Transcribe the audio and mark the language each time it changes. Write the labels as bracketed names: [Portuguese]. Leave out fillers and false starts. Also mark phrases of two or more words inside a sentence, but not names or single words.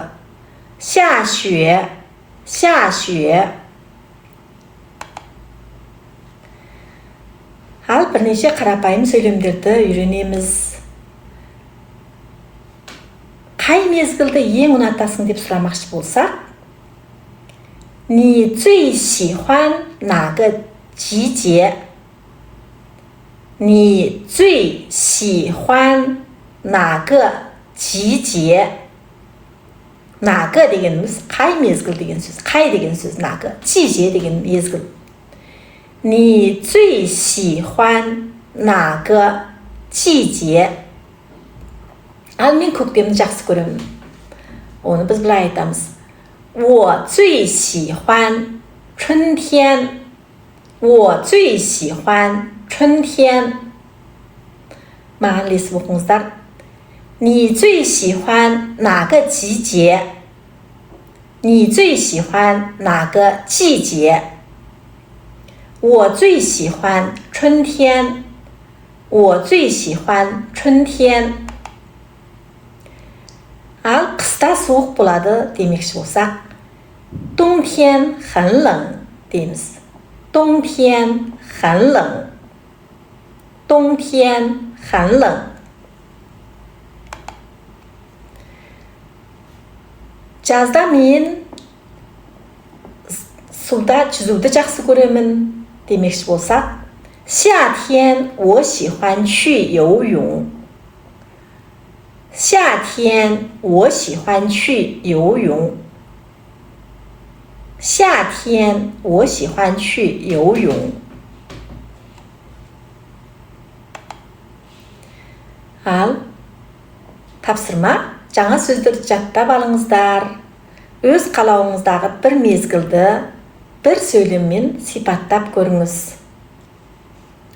[Kazakh] Ша шуе. Ал бірнеше қарапайым сөйлемдерді үйренеміз. Қай мезгілді ең ұнатасың деп сұрамақшы болсақ, [Chinese] 你最喜欢哪个季节? 你最喜欢哪个季节? [Kazakh] 哪个 дегеніміз қай мезгіл деген сөз, қай деген сөз, [Chinese] 哪个, 季节 [Kazakh] деген мезгіл. [Chinese] 你最喜欢哪个季节? [Kazakh] Ал мен көктемді жақсы көремін. Оны біз былай айтамыз. [Chinese] 我最喜欢春天. 我最喜欢春天. [Kazakh] Маған лесіп оқыңыздар. [Chinese] 你最喜欢哪个季节? 你最喜欢哪个季节? 我最喜欢春天. 我最喜欢春天. [Kazakh] Ал қыста суық болады демекші болсақ, [Chinese] 冬天很冷дейміз. 冬天很冷. [Kazakh] Жазда мен суда жүзуді жақсы көремін демекші болсақ, [Chinese] 夏天我喜欢去游泳. 夏天我喜欢去游泳. 夏天我喜欢去游泳. [Kazakh] Ал тапсырма, жаңа сөздерді жаттап алыңыздар. Өз қалауыңыздағы бір мезгілді бір сөйлеммен сипаттап көріңіз.